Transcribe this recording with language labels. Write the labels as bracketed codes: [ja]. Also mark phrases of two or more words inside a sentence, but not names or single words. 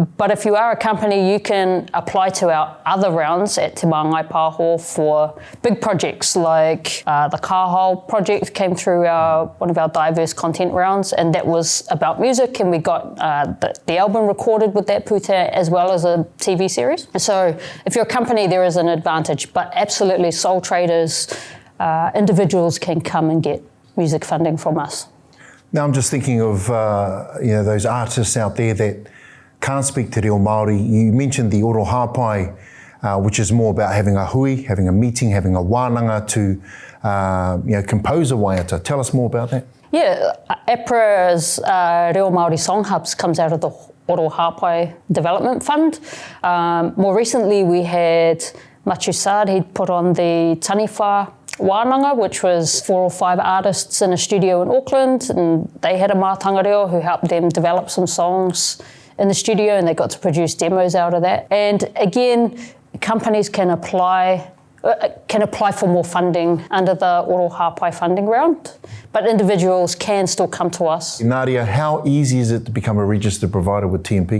[en] But if you are a company, you can apply to our other rounds at Te Māngai Pāho for big projects like the Kāho project came through one of our diverse content rounds, and that was about music, and we got the album recorded with that pūtea as well as a TV series. So if you're a company, there is an advantage, but absolutely sole traders, individuals can come and get music funding from us. Now I'm just thinking of those artists out there that can't speak [mi] te reo Māori. [en] You mentioned the oro hāpai, which is more about having a hui, having a meeting, having a wānanga to compose a waiata. Tell us more about that. Yeah, APRA's Reo Māori Song Hubs comes out of the Oro Hāpai Development Fund. More recently we had Machu Saad, he'd put on the Taniwha wānanga, which was 4 or 5 artists in a studio in Auckland, and they had a [mi] mātanga reo [en] who helped them develop some songs in the studio, and they got to produce demos out of that. And again, companies can apply for more funding under the Oro Hāpai funding round, but individuals can still come to us. Nadia, how easy is it to become a registered provider with TMP?